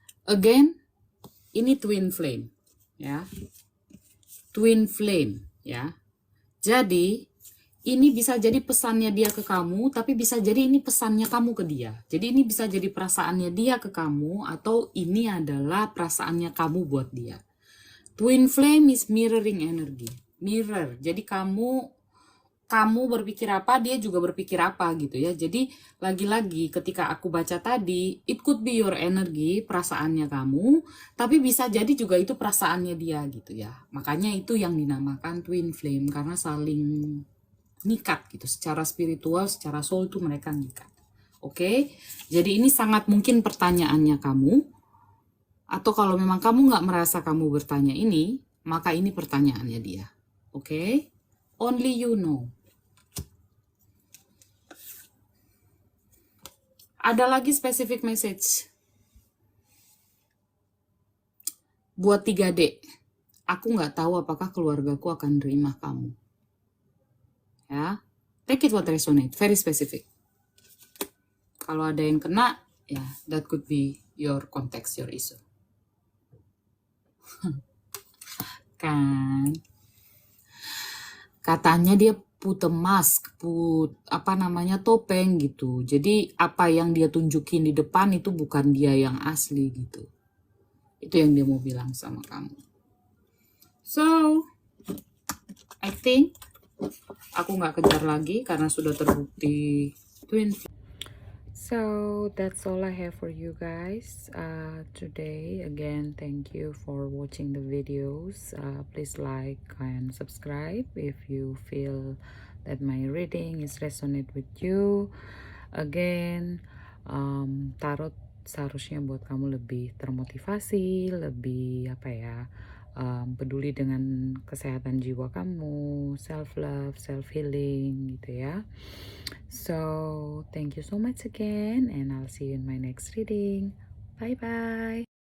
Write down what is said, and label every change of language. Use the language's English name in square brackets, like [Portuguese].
[Indonesian] Again, ini twin flame. Ya. Twin flame. Ya. Jadi, ini bisa jadi pesannya dia ke kamu, tapi bisa jadi ini pesannya kamu ke dia. Jadi ini bisa jadi perasaannya dia ke kamu, atau ini adalah perasaannya kamu buat dia. [English] Twin flame is mirroring energy. Mirror. [Indonesian] Jadi kamu berpikir apa, dia juga berpikir apa gitu ya. Jadi lagi-lagi ketika aku baca tadi, [English] it could be your energy, [Indonesian] perasaannya kamu, tapi bisa jadi juga itu perasaannya dia gitu ya. Makanya itu yang dinamakan twin flame, karena saling nikat gitu, secara spiritual, secara soul tuh mereka nikat. Oke, jadi ini sangat mungkin pertanyaannya kamu, atau kalau memang kamu nggak merasa kamu bertanya ini, maka ini pertanyaannya dia. [English] Oke, only you know. [Indonesian] Ada lagi [English] specific message [Indonesian] buat 3D. Aku nggak tahu apakah keluargaku akan terima kamu. [English] Ya, take it what resonate, very specific. [Indonesian] Kalau ada yang kena, ya [English] that could be your context, your issue. [Indonesian] Kan, katanya dia [English] put a mask, [Indonesian] topeng gitu. Jadi apa yang dia tunjukin di depan itu bukan dia yang asli gitu. Itu yang dia mau bilang sama kamu. [English] So, I think [Indonesian] aku nggak kejar lagi karena sudah terbukti twin. [English] So that's all I have for you guys today. Again, thank you for watching the videos. Please like and subscribe if you feel that my reading is resonate with you. [Indonesian] Again, tarot seharusnya buat kamu lebih termotivasi, lebih peduli dengan kesehatan jiwa kamu, [English] self love, self healing [Indonesian] gitu ya. [English] So thank you so much again, and I'll see you in my next reading. Bye bye.